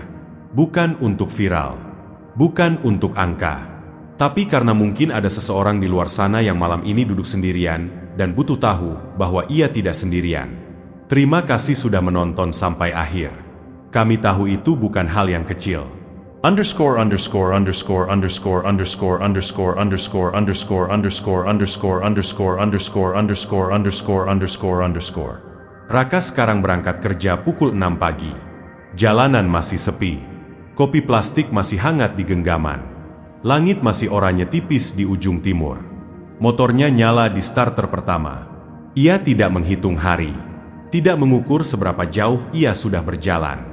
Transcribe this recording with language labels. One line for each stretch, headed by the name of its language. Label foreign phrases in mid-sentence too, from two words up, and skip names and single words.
Indonesian: Bukan untuk viral, bukan untuk angka, tapi karena mungkin ada seseorang di luar sana yang malam ini duduk sendirian dan butuh tahu bahwa ia tidak sendirian. Terima kasih sudah menonton sampai akhir. Kami tahu itu bukan hal yang kecil. Underscore underscore underscore underscore underscore underscore underscore underscore underscore underscore underscore underscore underscore underscore underscore underscore. Raka sekarang berangkat kerja pukul 6 pagi. Jalanan masih sepi. Kopi plastik masih hangat di genggaman. Langit masih oranye tipis di ujung timur. Motornya nyala di starter pertama. Ia tidak menghitung hari. Tidak mengukur seberapa jauh ia sudah berjalan.